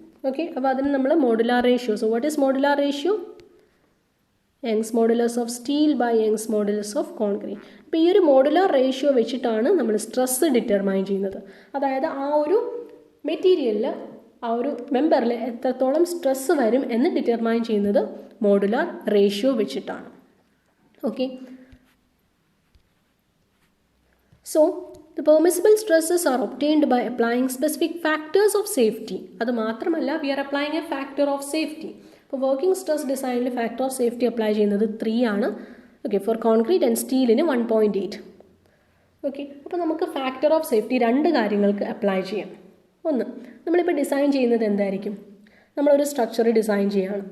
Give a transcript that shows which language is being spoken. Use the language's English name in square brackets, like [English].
[English] okay, [Malayalam] അപ്പോൾ അതിന് നമ്മൾ [English] Modular ratio. So what is modular ratio? Young's modulus of steel by Young's modulus of concrete. [Malayalam] അപ്പോൾ ഈ ഒരു മോഡുലാർ റേഷ്യോ വെച്ചിട്ടാണ് നമ്മൾ സ്ട്രെസ്സ് ഡിറ്റർമൈൻ ചെയ്യുന്നത്. അതായത് ആ ഒരു മെറ്റീരിയലിൽ ആ ഒരു മെമ്പറിൽ എത്രത്തോളം സ്ട്രെസ്സ് വരും എന്ന് ഡിറ്റർമൈൻ ചെയ്യുന്നത് മോഡുലാർ റേഷ്യോ വെച്ചിട്ടാണ്. [English] Okay, so the permissible stresses are obtained by applying specific factors of safety. [Malayalam] അത് മാത്രമല്ല, [English] we are applying a factor of safety. [Malayalam] അപ്പോൾ വർക്കിംഗ് സ്ട്രെസ് ഡിസൈനിൽ ഫാക്ടർ ഓഫ് സേഫ്റ്റി അപ്ലൈ ചെയ്യുന്നത് 3 ആണ്. Okay, four concrete and സ്റ്റീലിന് 1.8. Okay, അപ്പോൾ നമുക്ക് factor of safety 2 കാര്യങ്ങൾക്ക് apply ചെയ്യാം. ഒന്ന്, നമ്മളിപ്പോൾ ഡിസൈൻ ചെയ്യുന്നത് എന്തായിരിക്കും, നമ്മളൊരു സ്ട്രക്ചർ ഡിസൈൻ ചെയ്യുകയാണ്.